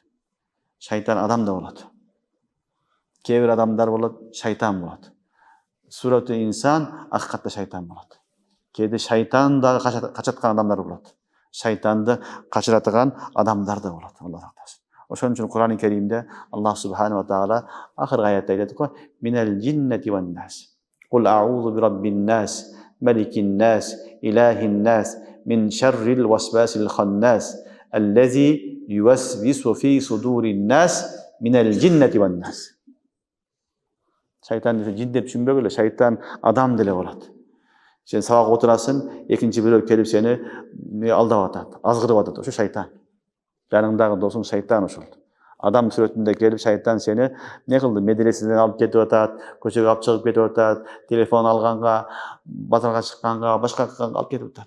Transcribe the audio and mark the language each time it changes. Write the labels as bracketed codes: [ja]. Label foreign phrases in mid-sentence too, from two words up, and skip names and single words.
[ky] Шайтан адам да болот. Кээ бир адамдар болот, шайтан болот. [ar] صورة إنسان [ky] акыкатта шайтан болот. Кээде шайтан да качаткан адамдар болот. Шайтанды качыратган адамдар да болот. Алла сактасын. Ошон үчүн Кур'ан-ы Керимде Аллах [ar] سبحانه وتعالى [ky] акыркы аятта айтат го: [ar] "من الجنة والناس. قل أعوذ برب الناس، ملك الناس، إله الناس، من شر الوسواس الخناس، الذي يوسوس في صدور الناس، من الجنة والناس." [ky] Шайтан жин деп түшүнбөгүлө, шайтан адам деле болот. Сен сабак отурасың, экинчи бирөө келип сени алдап атат, азгырып атат. Ошо шайтан. Жаныңдагы досуң шайтан ошол. Адам сүрөтүндө келип шайтан сени эмне кылды? Медреседен алып кетип атат, көчөгө алып чыгып кетип атат, телефон алганга, базарга чыкканга, башка кылганга алып кетип атат.